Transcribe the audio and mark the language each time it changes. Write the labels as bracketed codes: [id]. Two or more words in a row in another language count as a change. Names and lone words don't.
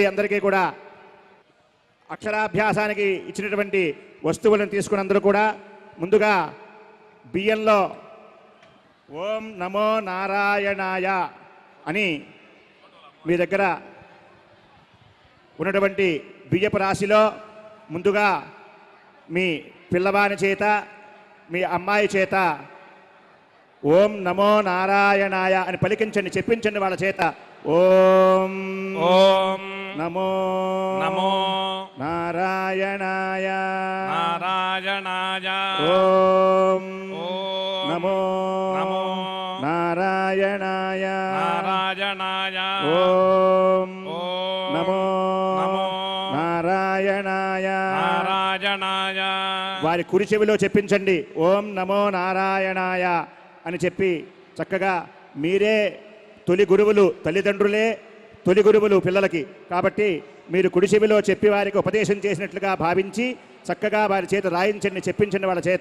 [te] అందరికీ కూడా అక్షరాభ్యాసానికి ఇచ్చినటువంటి వస్తువులను తీసుకుని అందరూ కూడా ముందుగా బియ్యంలో [sa] ఓం నమో నారాయణాయ [te] అని మీ దగ్గర ఉన్నటువంటి బియ్యపు రాశిలో ముందుగా మీ పిల్లవాని చేత మీ అమ్మాయి చేత [sa] ఓం నమో నారాయణాయ [te] అని పలికించండి, చెప్పించండి వాళ్ళ చేత. [sa] ఓం ఓం నమో నమో నారాయణాయ నారాయణాయ ఓం ఓం నమో నమో నారాయణాయ నారాయణాయ ఓం ఓం నమో నమో నారాయణాయ. నారాయణాయ [te] వారి కుడి చెవిలో చెప్పించండి [sa] ఓం నమో నారాయణాయ [te] అని చెప్పి చక్కగా మీరే తొలి గురువులు, తల్లిదండ్రులే తొలి గురువులు పిల్లలకి. కాబట్టి మీరు కుడి చెవిలో చెప్పి వారికి ఉపదేశం చేసినట్లుగా భావించి చక్కగా వారి చేత రాయించండి, చెప్పించండి వాళ్ళ చేత.